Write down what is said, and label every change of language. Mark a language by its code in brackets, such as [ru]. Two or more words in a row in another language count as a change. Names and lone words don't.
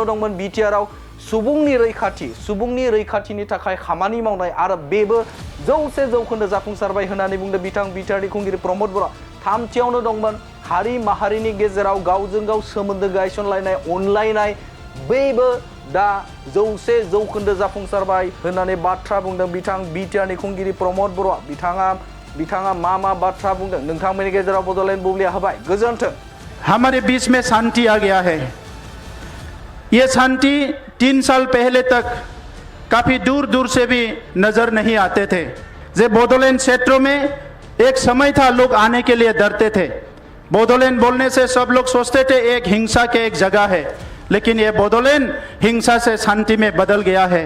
[brx] दंमन बिटिआरआव सुबुंनि रैखाथिनि थाखाय खामानि मावनाय आरो बेबो 100% जाफुंसारबाय होननानै बुंदों बिथां बिटिआरनि खुंगिरि प्रमद बर'आ थामथियावनो दंमोन हारि माहारिनि गेजेराव गावजों गाव सोमोन्दो गायसनलायनाय अनलायनाय बेबो दा 100% जाफुंसारबाय होननानै बाथ्रा बुंदों बिथां बिटिआरनि खुंगिरि प्रमद बर'आ बिथाङा मा बाथ्रा बुंदों नोंथांमोननि गेजेराव बड'लेण्ड बुब्लिया होबाय गोजोन्थों। [hi] हमारे बीच में शांति आ गया है। ये शांति 3 साल पहले तक काफी दूर दूर से भी नजर नहीं आते थे। जे बोडोलैंड क्षेत्रों में एक समय था लोग आने के लिए डरते थे। बोडोलैंड बोलने से सब लोग सोचते थे एक हिंसा के एक जगह है, लेकिन ये बोडोलैंड हिंसा से शांति में बदल गया है।